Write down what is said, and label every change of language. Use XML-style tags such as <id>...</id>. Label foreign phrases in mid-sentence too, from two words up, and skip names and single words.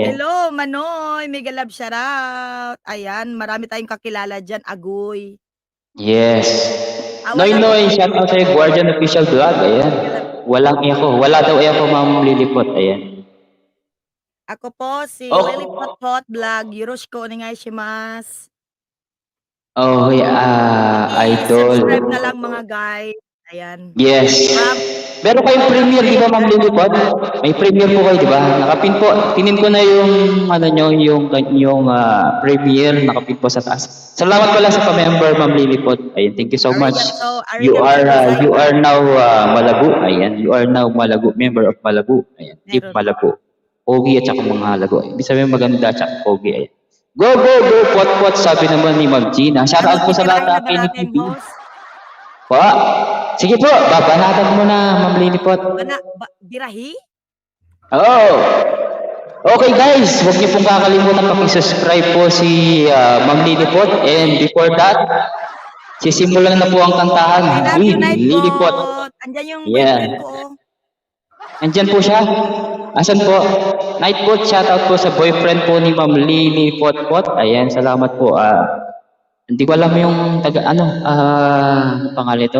<en>Hello, Manoy. Mega love shout out.</en> <tl>Ayan, marami tayong kakilala dyan. Agoy.</tl> <en>Yes.</en> <tl>Noy, shout out sa'yo, Guardian Official Vlog. Ayan. Walang echo. Wala daw echo, Ma'am Lilipot. Ayan. Ako po si Lilipot Pot Vlog.</tl> <ja>よろしくお願いします.</ja> <en>Oh, yeah, idol.</en> <tl>Subscribe na lang mga guys. Ayan.</tl> <en>Yes.</en> <tl>Meron kayong premiere, di ba, Ma'am Lilipot? May premiere po kayo, di ba? Nakapin po. Tinin ko na yung, yung premiere. Nakapin po sa taas. Salamat pala sa pa-member, Ma'am Lilipot. Ayan,</tl> <en>thank you so much. You are now Malabu. Ayan, you are now Malabu, member of Malabu.</en> <tl>Ayan, Team Malabu. Pogi at saka mga lago. Ibig sabihin maganda at saka pogi. Ayan. Go, pot-pot, sabi naman ni Ma'am Gina. Shoutout po sa lahat na PNPP. Sige po, babanatan mo na, Ma'am Lilipot. Birahi? Oh.</tl> <en>Okay guys,</en> <tl>huwag niyo pong kakalimutan paki-subscribe po si Ma'am Lilipot.</tl> <en>And before that,</en> <tl>sisimulan na po ang kantahan. Lilipot. Andyan yung boyfriend ko. Andyan po siya. Asan po? Nightbot, shoutout po sa boyfriend po ni Ma'am Lilipot. Ayan, salamat po. Hindi ko alam yung pangalan ito.</tl>